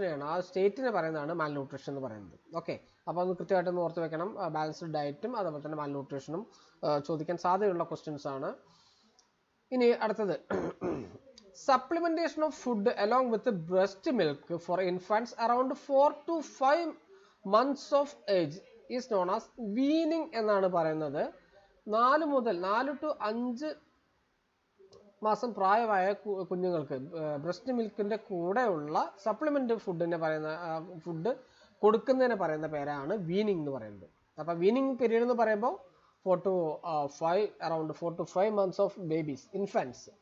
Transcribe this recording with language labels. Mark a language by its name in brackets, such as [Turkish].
[Malayalam] ആ സ്റ്റേറ്റിനെ പറയുന്നതാണ് മാൽന്യൂട്രീഷൻ എന്ന് പറയുന്നത്. ഓക്കെ, അപ്പോൾ അത് കൃത്യമായിട്ടൊന്ന് ഓർത്ത് വെക്കണം. ബാലൻസ്ഡ് ഡയറ്റും അതുപോലെ തന്നെ മാൽന്യൂട്രീഷനും ചോദിക്കാൻ സാധ്യതയുള്ള ക്വസ്റ്റ്യൻസ് ആണ്. ഇനി അടുത്തത് [English] supplementation of food along with the breast milk for infants around 4 to 5 months of age is known as weaning [Malayalam] എന്നാണ് പറയുന്നത്. 4 to 5 മാസം പ്രായമായ കുഞ്ഞുങ്ങൾക്ക് ബ്രസ്റ്റ് മിൽക്കിന്റെ കൂടെയുള്ള സപ്ലിമെന്റ് ഫുഡ് കൊടുക്കുന്നതിന് പറയുന്ന പേരാണ് വീനിങ് എന്ന് പറയുന്നത്. അപ്പോൾ വീനിങ് പീരീഡ് എന്ന് പറയുമ്പോൾ [English] 4 to 5 months of babies, infants.